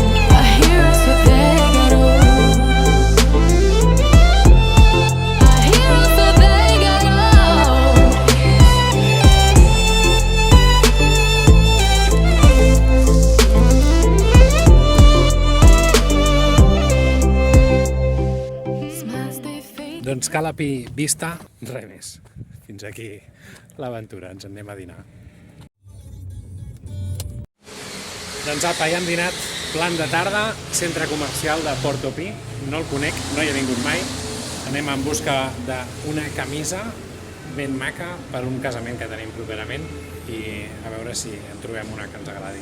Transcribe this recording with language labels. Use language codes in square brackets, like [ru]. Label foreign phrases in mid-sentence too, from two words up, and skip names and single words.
[en] Our heroes so they got old. Our heroes so they got old. Smiles they fade. [ca] Doncs Cala Pi vista, res més. Fins aquí l'aventura, ens en anem a dinar. Doncs apa, ja hem dinat, plan de tarda, centre comercial de Porto Pi. No el conec, no hi he vingut mai. Anem en busca d'una camisa ben maca per un casament que tenim properament i a veure si en trobem una que ens agradi.